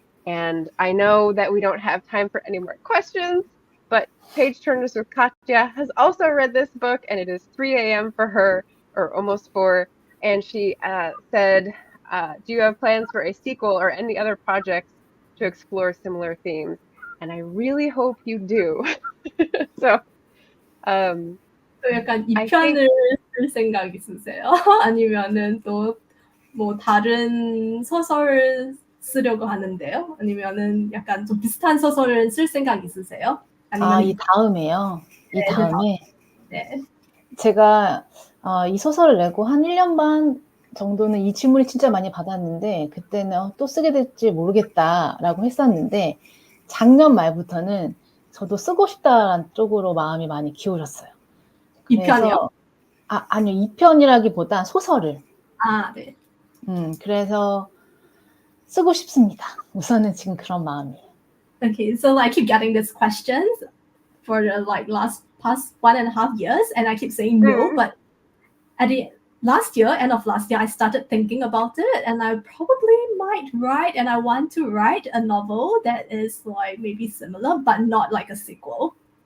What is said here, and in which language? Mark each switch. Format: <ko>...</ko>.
<en>And I know that we don't have time for any more questions, but Page Turners with Katya has also read this book, and it is 3 a.m. for her, or almost 4. And she said, do you have plans for a sequel or any other projects to explore similar themes? And I really hope you do. So,</en> <ko>약간 2편을 쓸 생각 있으세요? 아니면은 또 뭐 다른 소설 쓰려고 하는데요? 아니면은 약간 좀 비슷한 소설을 쓸 생각 있으세요? 아니면 이 다음에요. 이 다음에 네. 제가 이 소설을 내고 한 1년 반 정도는 이 질문을 진짜 많이 받았는데 그때는 또 쓰게 될지 모르겠다라고 했었는데 작년 말부터는 저도 쓰고 싶다라는 쪽으로 마음이 많이 기울었어요. 2편이요? 아니요. 2편이라기보다 소설을. 네. 그래서 쓰고 싶습니다. 우선은 지금 그런 마음이에요.</ko> <en>Okay, so I keep getting these questions for the past 1.5 years, and I keep saying no, but at the end of last year, I started thinking about it, and I probably might write, and I want to write a novel that is like maybe similar, but not like a sequel.</en>